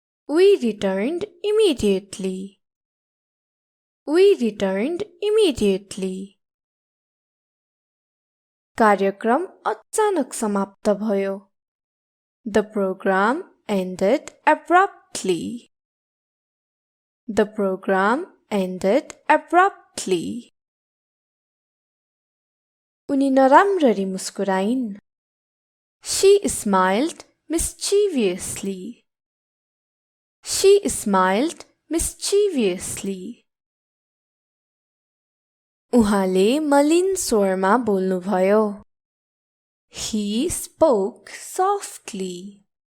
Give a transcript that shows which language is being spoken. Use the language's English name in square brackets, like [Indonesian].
[English] We returned immediately. We returned immediately. [Nepali] कार्यक्रम अचानक समाप्त भयो. [English] The program ended abruptly. The program ended abruptly. [Nepali] उनी नराम्ररी मुस्कुराइन्. [English] She smiled mischievously. She smiled mischievously. [Nepali] उहाँले मलिन स्वरमा बोल्नुभयो. [English] He spoke softly.